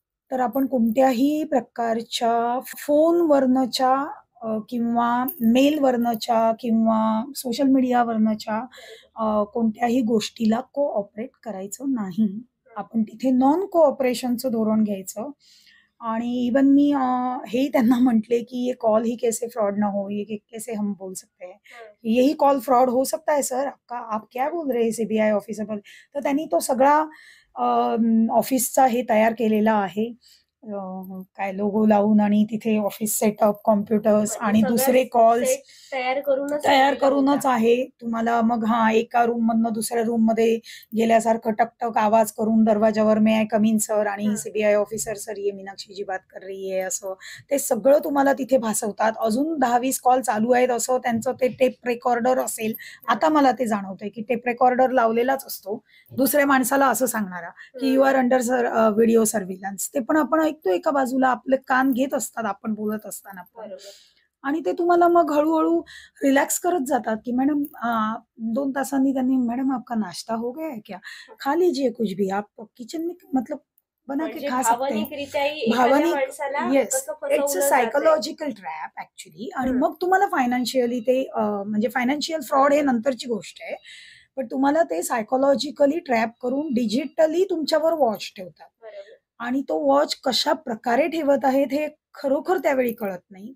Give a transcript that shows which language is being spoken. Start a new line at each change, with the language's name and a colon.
Marathi: तर आपण कोणत्याही प्रकारच्या फोनवरनच्या किंवा मेलवरनच्या किंवा सोशल मीडियावरनच्या कोणत्याही गोष्टीला कोऑपरेट करायचं नाही. आपण तिथे नॉन कोऑपरेशनचं धोरण घ्यायचं. आणि इवन मी हेही त्यांना म्हटले, कि
Hindi: "ये कॉल ही कैसे फ्रॉड ना हो, ये कैसे हम बोल सकते हैं? यही कॉल फ्रॉड हो सकता है सर आपका? आप क्या बोल रहे हैं सीबीआय ऑफिसर बोले."
Marathi: तर त्यांनी तो सगळा ऑफिसचा हे तयार केलेला आहे. काय लोगो लावून आणि तिथे ऑफिस सेटअप, कॉम्प्युटर्स आणि दुसरे कॉल्स तयार करूनच आहे. तुम्हाला मग एका रूममधनं दुसऱ्या रूममध्ये गेल्यासारखं टक-टक आवाज करून दरवाजावर
English: "may I come in sir"
Marathi: आणि सीबीआय ऑफिसर
Hindi: "सर ये मीनाक्षी जी बात कर रही है"
Marathi: असं. ते सगळं तुम्हाला तिथे भासवतात. अजून 10-20 कॉल चालू आहेत असं त्यांचं ते टेप रेकॉर्डर असेल. आता मला ते जाणवतंय, की टेप रेकॉर्डर लावलेलाच असतो. दुसऱ्या माणसाला असं सांगणारा, की
English: "You are under video surveillance."
Marathi: ते पण आपण ऐकतो एका बाजूला, आपले कान घेत असतात आपण बोलत असताना पण. आणि ते तुम्हाला मग हळू-हळू रिलॅक्स करत जातात, की "मैडम 2 तासांनी त्यांनी
Hindi: "मैडम आपका नाश्ता हो गया है क्या? खा लीजिए कुछ भी. आप किचन में मतलब बना के खा सकते हैं."
Marathi: भावनिक
English: Yes, it's a psychological trap actually.
Marathi: आणि मग तुम्हाला फायनान्शियली ते म्हणजे फायनान्शियल फ्रॉड हे नंतरची गोष्ट आहे. पण तुम्हाला ते सायकॉलॉजिकली ट्रॅप करून डिजिटली तुमच्यावर वॉच ठेवतात. आणि तो वॉच कशा प्रकारे ठेवत आहेत हे खरोखर त्यावेळी कळत नाही.